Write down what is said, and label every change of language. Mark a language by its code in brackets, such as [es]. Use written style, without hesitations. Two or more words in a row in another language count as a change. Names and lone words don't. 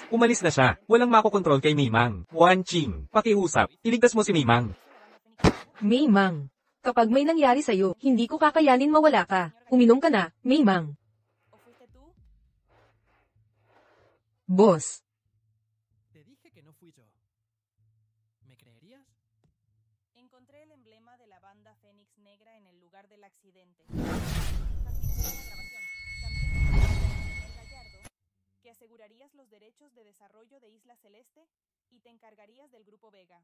[tl] Umalis na siya. Walang makokontrol kay Maymang. Wan Qing, pakiusap. Iligtas mo si Maymang. Maymang, kapag may nangyari sa'yo, hindi ko kakayanin mawala ka. Uminom ka na, Maymang. Boss. [es] Te dije que no fui yo. ¿Me creerías? Encontré el emblema de la banda Fénix Negra en el lugar del accidente. Que asegurarías los derechos de desarrollo de Isla Celeste y te encargarías del Grupo Vega.